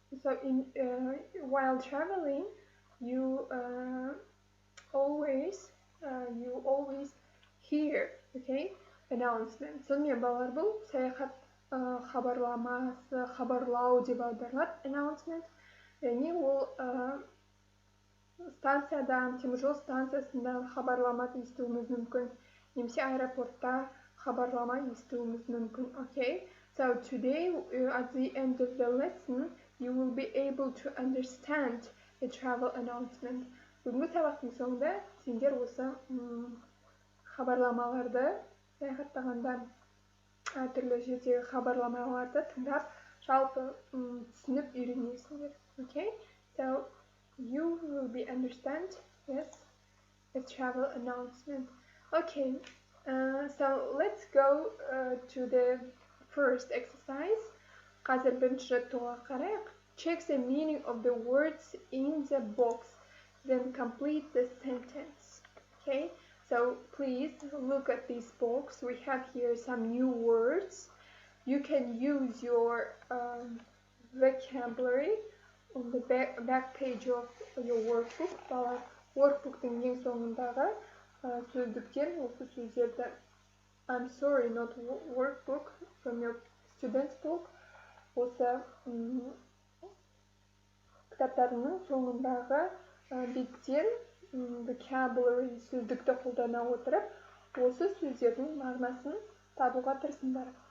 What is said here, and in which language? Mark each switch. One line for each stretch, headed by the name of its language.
English: So while traveling, you always hear, okay, announcement.
Kazakh: Сонымен балалар, бұл саяхат хабарламасы, хабарлау деп аударылады, announcement. Яғни ол станциядан, теміржол станциясында хабарлама естуіміз мүмкін, немесе аэропортта хабарлама естуіміз мүмкін, okay?
English: So today, at the end of the lesson, you will be able to understand a travel announcement.
Kazakh: Бүгінгі сабақтың соңында сендер осы хабарламаларды, саяхаттағанда әртүрлі жердегі хабарламаларды тыңдап, жалпы түсініп үйренесіңдер.
English: Okay? So you will be understand, yes, a travel announcement. Okay, so let's go to the first exercise.
Kazakh: Қазір бірінші жаттығуға қарайық.
English: Check the meaning of the words in the box, then complete the sentence. Okay, so please look at this box. We have here some new words. You can use your vocabulary on the back page of your workbook.
Kazakh: Workbook'тың ең соңындағы сөздіктен осы сөздерді,
English: I'm sorry, not workbook, from your student's book.
Kazakh: Осы кітаптарының соңындағы беттен vocabulary сөздікті қолдана отырып, осы сөздердің мағынасын табуға тырысыңдар.